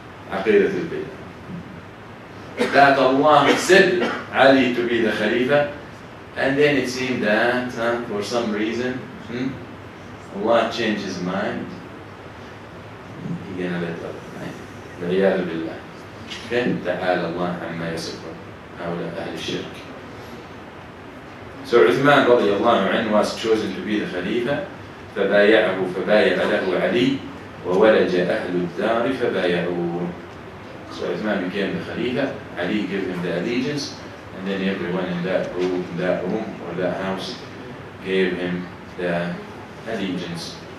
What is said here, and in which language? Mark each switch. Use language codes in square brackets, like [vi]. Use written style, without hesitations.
[en] Aqidat al-Bidah. That Allah said Ali to be the Khalifa, and then it seemed that for some reason Allah changed his mind. He gonna let up, right? Al-Iyadu Billah. [ar] تعالى الله عما يصفون هؤلاء أهل الشرك. [en] So Uthman radiallahu anhu was chosen to be the Khalifa. [ar] فبايع له علي وولج أهل الدار فبايعوه. [en] So Uthman became the Khalifa. Ali gave him the allegiance, and then everyone in that room or that house gave him the allegiance.